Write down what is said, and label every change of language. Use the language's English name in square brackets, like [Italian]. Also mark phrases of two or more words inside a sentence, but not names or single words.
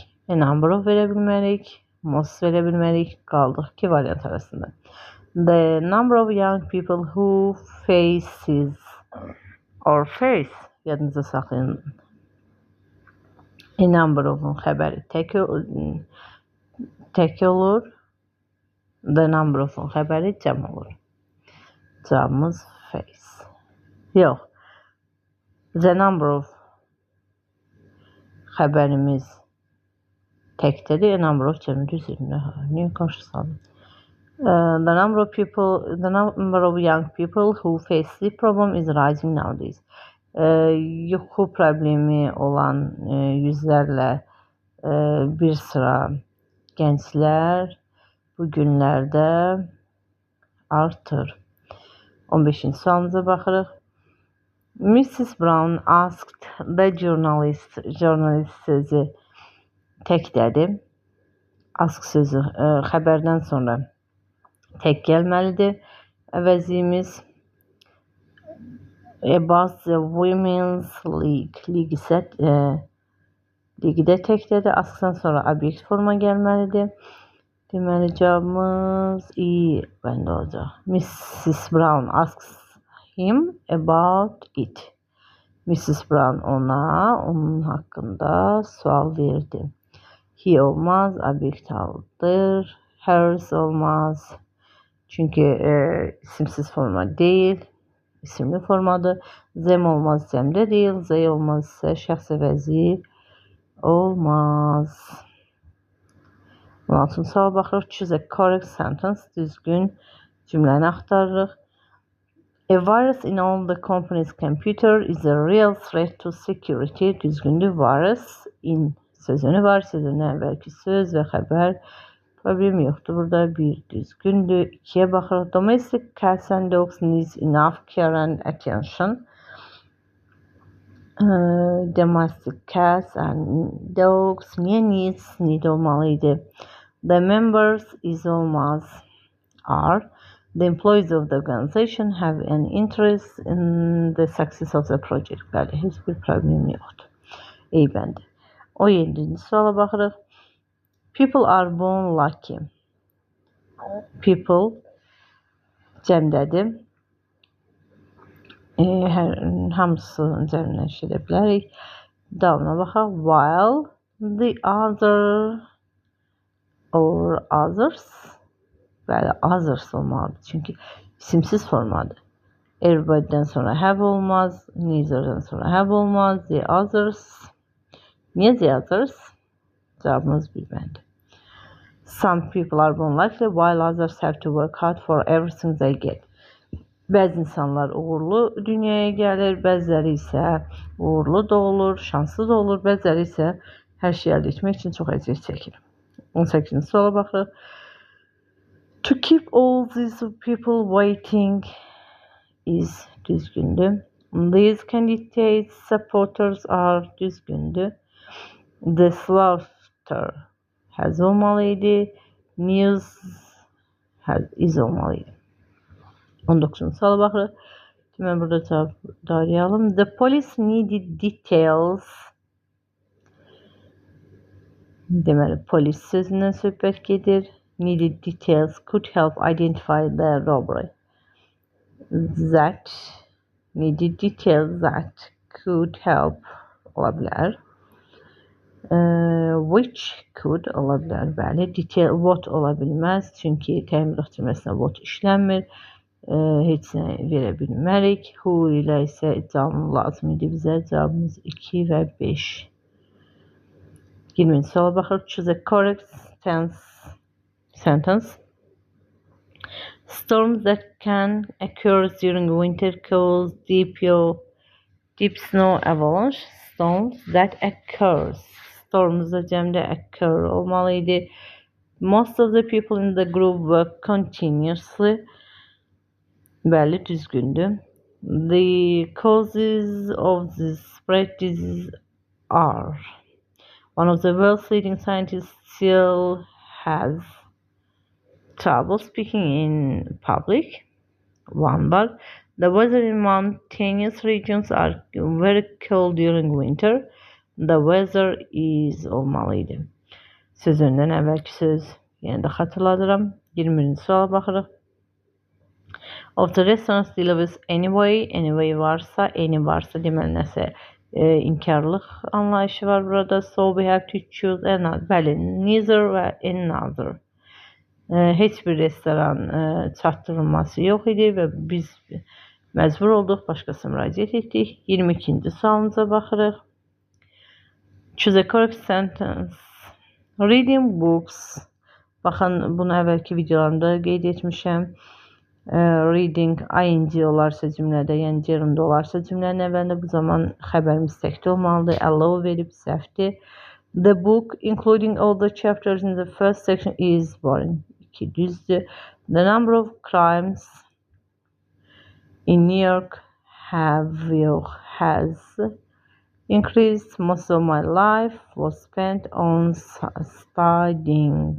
[English] A number of [Azerbaijani] verə bilmərik. Most verə bilmərik. Qaldıq ki variant arasında. [English] The number of young people who faces or face. [Azerbaijani] Yadınıza saxlayın. [English] A number of'un [Azerbaijani] xəbəri tək olur. [English] The number of'un [Azerbaijani] xəbəri cəm olur. Cavabımız face. Yox. [English] The number of [Azerbaijani] xəbərimiz təkdədir. [English] A number of [Azerbaijani] cəmi düzülmür. Niyə qarşı saldım? [English] The number of young people who face sleep problem is rising nowadays. [Azerbaijani] Yuxu problemi olan yüzlərlə bir sıra gənclər bu günlərdə artır. 15-ci sualımıza baxırıq. [English] Mrs. Brown asked the journalist. [Azerbaijani] Journalist sözü təkdədir. Ask sözü xəbərdən sonra tək gəlməlidir. [English] Əvəzimiz about the women's league. [Azerbaijani] Lig isə ligidə təkdədir. Askdan sonra obyekt forma gəlməlidir. Deməli cavabımız i bəndə olacaq. [English] Mrs. Brown asks him about it. Mrs. [Azerbaijani] Brown onun haqqında sual verdi. He olmaz, obyekt aldır. Hers olmaz. Çünki isimsiz forma deyil. İsimli formadır. Them olmaz, cəmdə deyil. They olmaz isə şəxs əvəzi olmaz. 16-cı suala baxırıq. [English] Choose a correct sentence. [Azerbaijani] Düzgün cümləni axtarırıq. [English] A virus in all the company's computer is a real threat to security. [Azerbaijani] Düzgündür. Virus in sözünü var. Sözündən əvvəlki söz və xəbər. Problem yoxdur. Burada bir düzgündür. 2-yə baxırıq. [English] Domestic cats and dogs needs enough care and attention. Domestic cats and dogs niyə needs? Need olmalıydı. The members is olmaz. Are. The employees of the organization have an interest in the success of the project. [Azerbaijani] Bəli, heç bir problem yoxdur. Eybəndi. 17-ci suala baxırıq. [English] People are born lucky. People cəmdədir. [Azerbaijani] Hamısını cəmdən edə bilərik. Davamına baxaq. [English] While the other or others. [Azerbaijani] Bəli, others olmalıdır. Çünki isimsiz formadır. Everybody'dən sonra have olmaz. Neither'dan sonra have olmaz. [English] The others. Niyə the others? [Azerbaijani] Cavabımız bir bəndi. [English] Some people are born lucky while others have to work hard for everything they get. [Azerbaijani] Bəzi insanlar uğurlu dünyaya gəlir, bəziləri isə uğurlu da olur, şanslı da olur, bəziləri isə hər şey əldə etmək üçün çox əziyyət çəkir. 18-ci suala baxırıq. [English] To keep all these people waiting is düzgündür. These candidates supporters are düzgündür. The slaughter has olmalıydı. News is olmalıydı. [Azerbaijani] 19-cu suala baxırıq. Deməli, burada cavab arayalım. [English] The police needed details. [Azerbaijani] Deməli, polis sözündən söhbət gedir. [English] Needed details could help identify the robbery. That needed details that could help [Azerbaijani] ola bilər. [English] Which could [Azerbaijani] ola bilər. Bəli, [English] detail what [Azerbaijani] ola bilməz. Çünki təmirat cümləsinə what işlənmir. Heç nə verə bilmərik. Who ilə isə canlı lazım idi bizə. Cavabımız 2 və 5. 20-ci suala baxırıq. [English] Choose a correct sentence. Storms that can occur during winter cause deep snow avalanche. Storms that occurs. [Azerbaijani] Storms da cəmdə occur olmalı idi. [English] Most of the people in the group work continuously. [Azerbaijani] Bəli, düzgündür. [English] The causes of the spread disease are: one of the world's leading scientists still has trouble speaking in public. [Azerbaijani] One var. [English] The weather in mountainous regions are very cold during winter. The weather is olmalıydı. [Azerbaijani] Sözündən əvvəlki söz yenə də xatırladıram. 20-ci suala baxırıq. [English] Of the restaurants delivers anyway. [Azerbaijani] Anyway varsa, any varsa deməli nəsə inkarlıq anlayışı var burada. [English] So we have to choose another. [Azerbaijani] Bəli, neither və another. Heç bir restoran çatdırılması yox idi və biz məcbur olduq, başqasına müraciət etdik. 22-ci sualımıza baxırıq. [English] Choose a correct sentence. Reading books. [Azerbaijani] Baxın, bunu əvvəlki videolarımda qeyd etmişəm. Reading ing olarsa cümlədə, yəni gerund olarsa cümlənin əvvəlində, bu zaman xəbər müstəqil olmalıdır. Allow verib səhvdir. [English] The book, including all the chapters in the first section, is boring. [Azerbaijani] 2 düzdür. [English] The number of crimes in New York has increased. Most of my life was spent on studying.